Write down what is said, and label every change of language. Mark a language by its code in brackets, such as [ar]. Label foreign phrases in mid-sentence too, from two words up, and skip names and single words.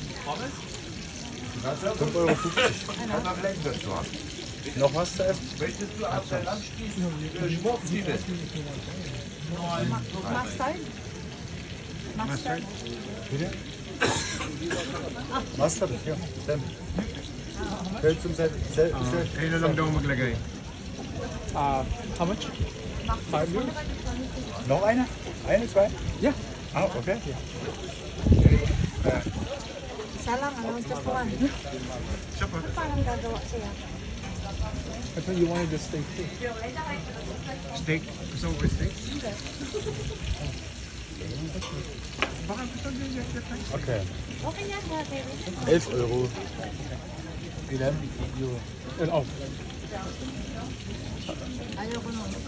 [de] 5,50 €. Noch was zu essen? [en] Mustard? [de] Mustard? Bitte? Mustard, ja. Stimmt. Geld zum [tl] Kayo na lang daw maglagay. [en] How much? 5 Euro. [de] Noch eine? Eine, zwei? Ja. [en] Ah, okay. [tl] Isa lang, ano, [en] just one. [tl] Siya pa. Parang gagawa siya. [en] I thought you wanted the steak too. Steak? [tl] Gusto mo ba steak? Baka gusto nyo yan. [en] Okay. [tl] Okay yan, David. [de] 11 Euro. Wie denn? Euro. Oh. [tl] Ayoko nun.